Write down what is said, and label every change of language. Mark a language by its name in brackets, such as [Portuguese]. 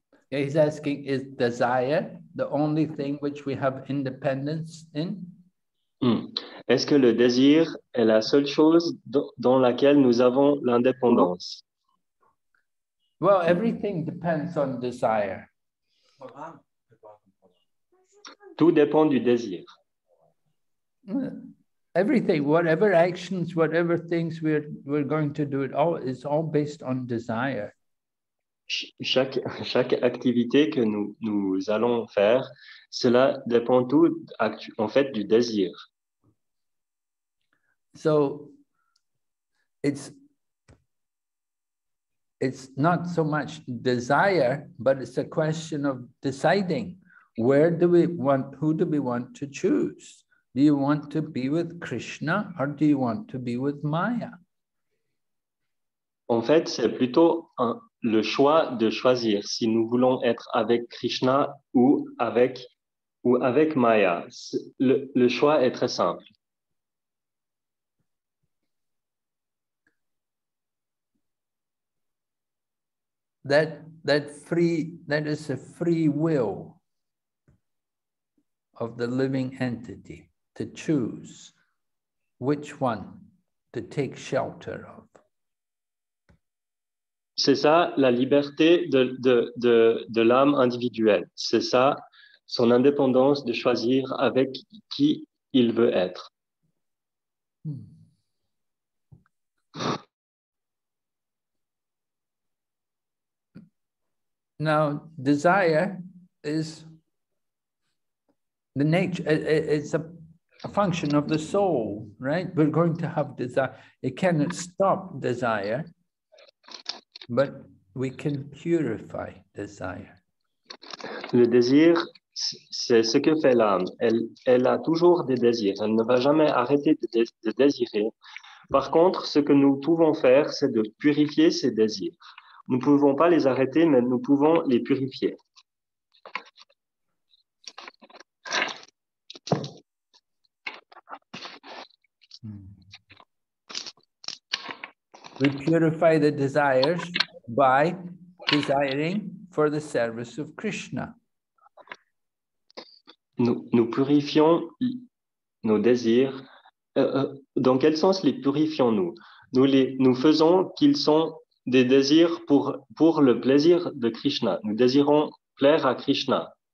[English] He's asking, is desire the only thing which we have independence in? [French] Est-ce que le désir est la seule chose dans laquelle nous avons l'indépendance? [English] Well, everything depends on desire. [French] Tout dépend du désir. [English] Everything, whatever actions, whatever things we're going to do, it's all based on desire. [French] Chaque activité que nous allons faire, cela dépend tout en fait du désir. [English] So it's not so much desire, but it's a question of deciding who do we want to choose? Do you want to be with Krishna or do you want to be with Maya? [French] En fait, c'est plutôt le choix de choisir si nous voulons être avec Krishna ou avec Maya. Le choix est très simple. [English] That is a free will of the living entity to choose which one to take shelter of. [French] C'est ça la liberté de l'âme individuelle. C'est ça son indépendance de choisir avec qui il veut être. [English] Now, desire is the nature, it's a function of the soul, right? We're going to have desire. It cannot stop desire, but we can purify desire. [French] Le désir, c'est ce que fait l'âme. Elle a toujours des désirs. Elle ne va jamais arrêter de désirer. Par contre, ce que nous pouvons faire, c'est de purifier ces désirs. Nous ne pouvons pas les arrêter, mais nous pouvons les purifier. [English] We purify the desires by desiring for the service of Krishna. [French] Nous purifions nos désirs. Dans quel sens les purifions-nous? Nous faisons qu'ils sont des désirs pour le plaisir de Krishna. Nous désirons plaire à Krishna.